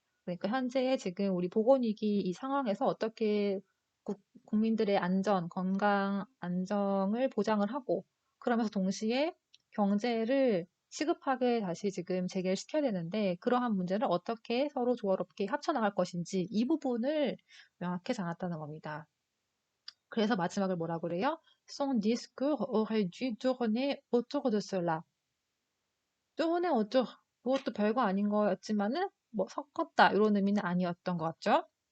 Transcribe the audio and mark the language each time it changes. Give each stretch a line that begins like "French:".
Korean: 그러니까 현재의 지금 우리 보건위기 이 상황에서 어떻게 국민들의 안전, 건강, 안정을 보장을 하고 그러면서 동시에 경제를 시급하게 다시 지금 재개시켜야 되는데 그러한 문제를 어떻게 서로 조화롭게 합쳐나갈 것인지 이 부분을 명확히 잡았다는 겁니다. 그래서 마지막을 뭐라 그래요?
French: Son discours aurait dû tourner autour de cela. tourner autour.
Korean: 그것도 별거 아닌 거였지만은 뭐 섞었다 이런 의미는 아니었던 것 같죠?